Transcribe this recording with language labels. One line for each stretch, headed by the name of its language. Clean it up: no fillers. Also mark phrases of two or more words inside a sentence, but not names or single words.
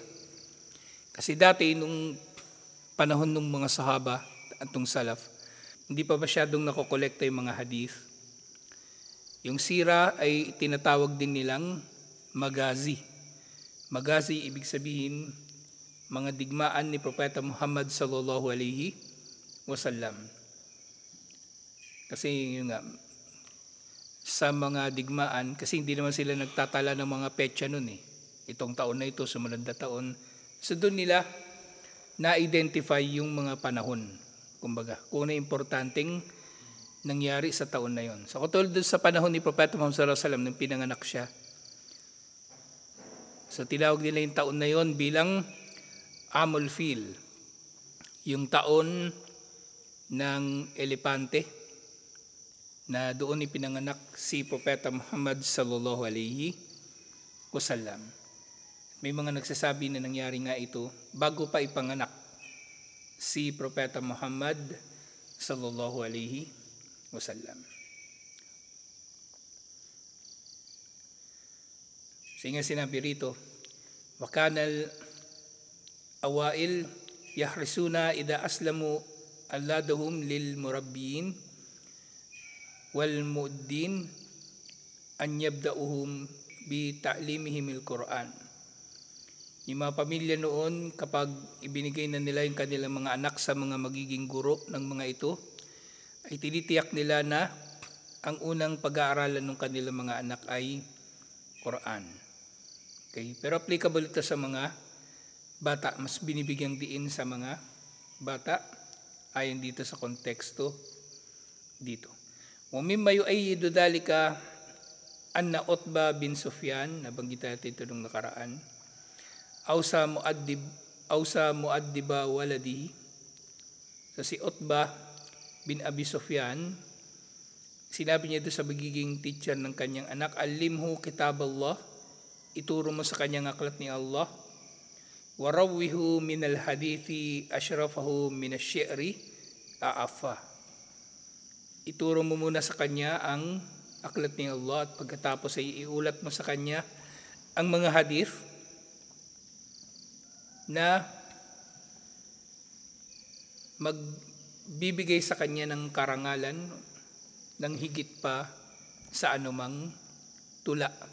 Filipino: Kasi dati nung panahon ng mga sahaba at nung salaf, hindi pa masyadong nakokolekta yung mga hadith. Yung sira ay tinatawag din nilang magazi. Magazi ibig sabihin mga digmaan ni Propeta Muhammad
Arabic: صلى الله عليه وسلم.
Filipino: Kasi yun nga, sa mga digmaan, kasi hindi naman sila nagtatala ng mga petsa nun eh. Itong taon na ito, sumunod na taon. So doon nila na-identify yung mga panahon. Kumbaga, kung na importanteng nangyari sa taon na yon. So katulad doon sa panahon ni Propeta Muhammad
Arabic: صلى الله عليه وسلم
Filipino: nung pinanganak siya. So tinawag nila yung taon na yon bilang
Arabic: عام الفيل.
Filipino: Yung taon ng elepante na doon ipinanganak si Propeta Muhammad
Arabic: صلى الله عليه وسلم.
Filipino: May mga nagsasabi na nangyari nga ito bago pa ipanganak si Propeta Muhammad
Arabic: صلى الله عليه وسلم.
Filipino: Sige sinabi rito,
Arabic: وكان الأوائل يحرصون إذا أسلموا أولادهم للمربين والمؤدبين أن يبدؤوهم بتعليمهم القرآن.
Filipino: Yung mga pamilya noon, kapag ibinigay na nila yung kanilang mga anak sa mga magiging guro ng mga ito, ay tinitiyak nila na ang unang pag-aaralan ng kanilang mga anak ay Quran. Okay? Pero applicable ito sa mga bata. Mas binibigyang diin sa mga bata ayon dito sa konteksto dito.
Arabic: مما يؤيد ذلك أن عتبة بن سفيان,
Filipino: nabanggit natin ito nung nakaraan,
Arabic: أوصى مؤدب ولده.
Filipino: So si Utba bin Abi Sufyan, sinabi niya ito sa magiging teacher ng kanyang anak,
Arabic: علمه كتاب الله,
Filipino: ituro mo sa kanyang aklat ni Allah,
Arabic: ورَوِّه من الحديث أشرفه ومن الشعر أعفه.
Filipino: Ituro mo muna sa kanya ang aklat ni Allah at pagkatapos ay iulat mo sa kanya ang mga hadith na magbibigay sa kanya ng karangalan ng higit pa sa anumang tula.